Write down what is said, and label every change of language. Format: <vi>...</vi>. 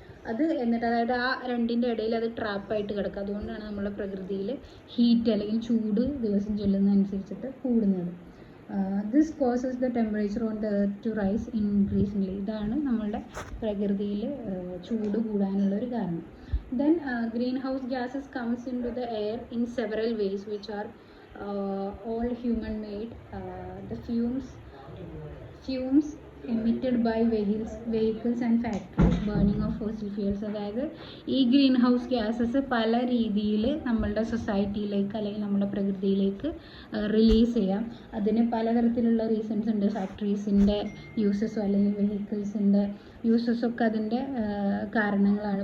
<ml>അത് എന്നിട്ട് അതായത് ആ രണ്ടിൻ്റെ ഇടയിൽ അത് ട്രാപ്പായിട്ട് കിടക്കുക. അതുകൊണ്ടാണ് നമ്മുടെ പ്രകൃതിയിൽ ഹീറ്റ് അല്ലെങ്കിൽ ചൂട് ദിവസം ചെല്ലുന്നതനുസരിച്ചിട്ട് കൂടുന്നത്.</ml> <en>This causes the temperature on the earth to rise increasingly.</en> <ml>ഇതാണ് നമ്മളുടെ പ്രകൃതിയിൽ ചൂട് കൂടാനുള്ളൊരു കാരണം.</ml> <en>Then greenhouse gases comes into the air in several ways, which are all human made. The fumes emitted by vehicles and factories, burning of fossil fuels.</en> <ml>അതായത് ഈ green house gases പല രീതിയിൽ നമ്മളുടെ സൊസൈറ്റിയിലേക്ക് അല്ലെങ്കിൽ നമ്മുടെ പ്രകൃതിയിലേക്ക് റിലീസ് ചെയ്യാം. അതിന് പലതരത്തിലുള്ള റീസൺസ് ഉണ്ട്. ഫാക്ടറീസിൻ്റെ യൂസസോ അല്ലെങ്കിൽ വെഹിക്കിൾസിൻ്റെ യൂസസൊക്കെ അതിൻ്റെ കാരണങ്ങളാണ്.</ml>